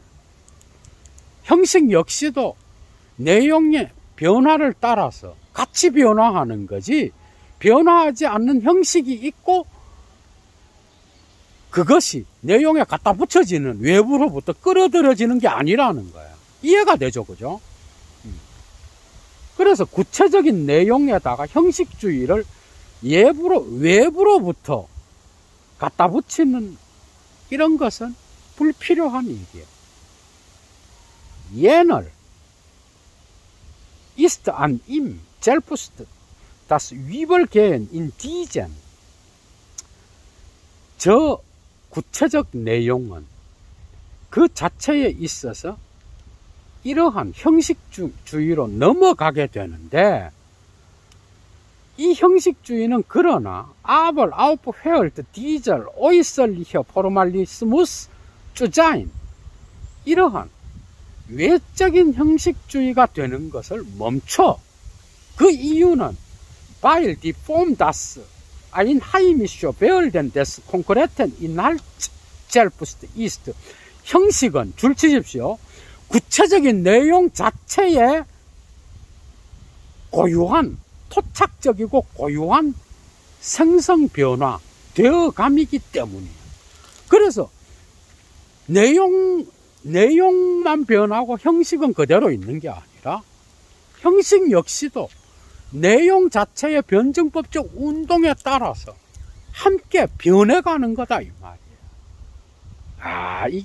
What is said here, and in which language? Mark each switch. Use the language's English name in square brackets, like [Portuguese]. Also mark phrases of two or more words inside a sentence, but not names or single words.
[Korean] 형식 역시도 내용의 변화를 따라서 같이 변화하는 거지, 변화하지 않는 형식이 있고 그것이 내용에 갖다 붙여지는, 외부로부터 끌어들여지는 게 아니라는 거야. 이해가 되죠, 그죠? 그래서 구체적인 내용에다가 형식주의를 외부로부터 갖다 붙이는 이런 것은 불필요한 일이에요. [German] jener ist an ihm selbst das Übergehen in diesen. [Korean] 저 구체적 내용은 그 자체에 있어서 이러한 형식주의로 넘어가게 되는데, 이 형식주의는 그러나 [German] aber aufhört dieser äußerliche Formalismus zu sein, [Korean] 이러한 외적인 형식주의가 되는 것을 멈춰. 그 이유는 [German] weil die Form das einheimische Werden des konkreten Inhalts selbst ist. [Korean] 형식은, 줄 치십시오, 구체적인 내용 자체에 고유한, 토착적이고 고유한 생성 변화 되어감이기 때문이에요. 그래서 내용만 변하고 형식은 그대로 있는 게 아니라 형식 역시도 내용 자체의 변증법적 운동에 따라서 함께 변해가는 거다, 이 말이에요.